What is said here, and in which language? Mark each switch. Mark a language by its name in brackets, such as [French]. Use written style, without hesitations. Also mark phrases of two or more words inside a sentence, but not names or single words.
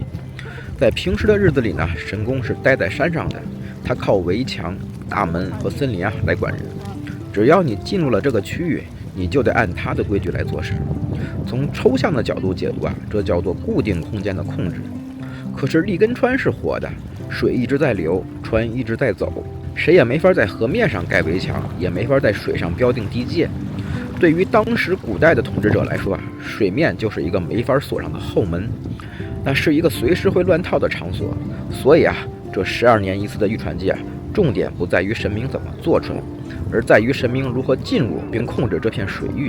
[Chinese] 在平時的日子裡呢，神宮是待在山上的，它靠圍牆、大門和森林啊來管人。只要你進入了這個區域，你就得按它的規矩來做事。從抽象的角度解讀啊，這叫做固定空間的控制。可是立根川是活的，水一直在流，船一直在走，誰也沒法在河面上蓋圍牆，也沒法在水上標定地界。對於當時古代的統治者來說啊，水面就是一個沒法鎖上的後門，那是一個隨時會亂套的場所。所以啊，這12年一次的御船祭啊，重點不在於神明怎麼做出來，而在於神明如何進入並控制這片水域。